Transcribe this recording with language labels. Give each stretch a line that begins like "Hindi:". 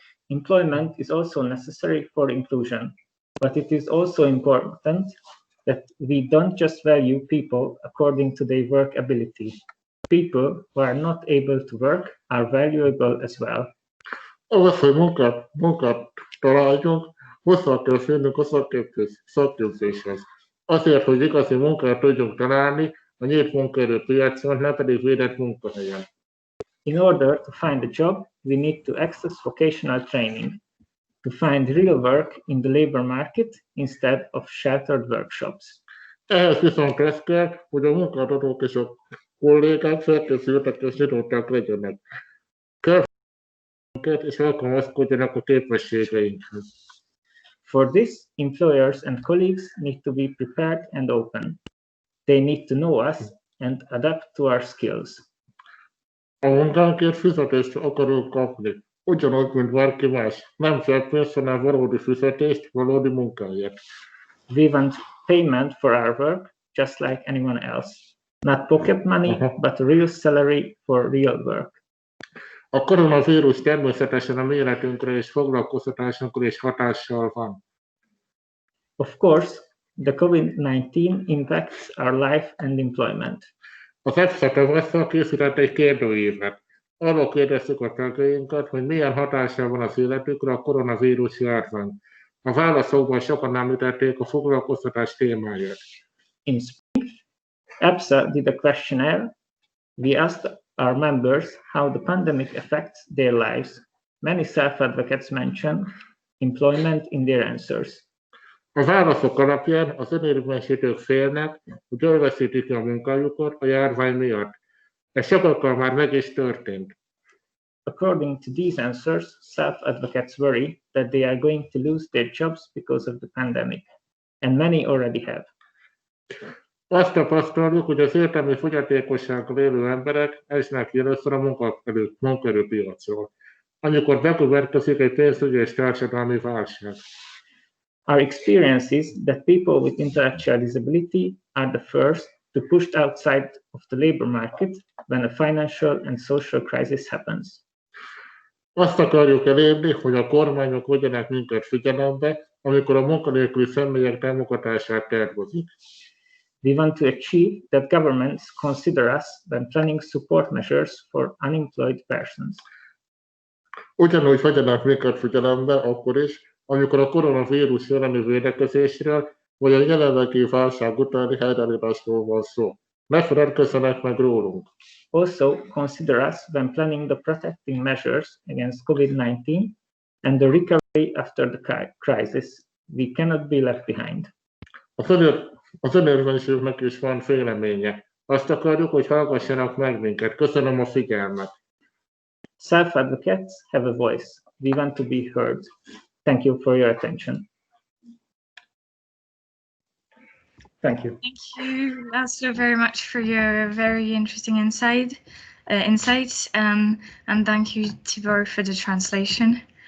English: Employment is also necessary for inclusion, but it is also important that we don't just value people according to their work ability. People who are not able to work are valuable as well.
Hungarian: Ahhoz, hogy munkát találjunk, hozzá kell férnünk a szakképzéshez. Azért, hogy igazi munkát tudjunk találni, a nyílt munkaerőpiacon, nem pedig védett munkahelyen.
English: In order to find a job, we need to access vocational training, to find real work in the labor market instead of sheltered workshops.
Hungarian: Ehhez viszont az kell, hogy a munkáltatók és a kollégák felkészültek és nyitottak legyenek. Kell és alkalmazkodjanak a képességeinkhez.
English: For this, employers and colleagues need to be prepared and open. They need to know us and adapt to our skills.
Hungarian: A munkánkért fizetést akarunk kapni, ugyanúgy, mint bárki más. Nem zseppénzt, hanem valódi fizetést, valódi munkáért.
English: We want payment for our work, just like anyone else. Not pocket money, but a real salary for real work.
Hungarian: A koronavírus természetesen a mi életünkre és foglalkoztatásunkra is hatással van.
English: Of course, the COVID-19 impacts our life and employment.
Hungarian: Az EBSA tavasszal készített egy kérdőívet. Arról kérdeztük a tagjainkat, hogy milyen hatással van az életükre a koronavírus járvány. A válaszokban sokan említették a foglalkoztatás témáját.
English: In spring, EBSA did a questionnaire. We asked our members how the pandemic affects their lives. Many self-advocates mention employment in their answers.
Hungarian: A válaszok alapján az önérvényesítők félnek, hogy elveszítik a munkájukat a járvány miatt. Ez sokakkal már meg is történt.
English: According to these answers, self-advocates worry that they are going to lose their jobs because of the pandemic, and many already have.
Hungarian: Azt tapasztaljuk, hogy az értelmi fogyatékossággal élő emberek esnek ki először a munkaerőpiacról, amikor bekövetkezik egy pénzügyi és társadalmi válság.
English: Our experience is that people with intellectual disability are the first to pushed outside of the labor market when a financial and social crisis happens.
Hungarian: Azt akarjuk elérni, hogy a kormányok vegyenek minket figyelembe, amikor a munkanélküli személyek támogatását tervezik.
English: We want to achieve that governments consider us when planning support measures for unemployed persons.
Hungarian: Ugyanúgy vegyenek minket figyelembe akkor is, amikor a koronavírus elleni védekezésről vagy a jelenlegi válság utáni helyreállításról van szó. Ne feledkezzenek meg rólunk.
English: Also consider us when planning the protecting measures against COVID-19 and the recovery after the crisis. We cannot be left behind.
Hungarian: Az önérvényesülőknek is van véleménye. Azt akarjuk, hogy hallgassanak meg minket. Köszönöm a figyelmet.
English: Self-advocates have a voice. We want to be heard. Thank you for your attention. Thank you. Thank you, Laszlo, very much for your very interesting insights. And thank you, Tibor, for the translation.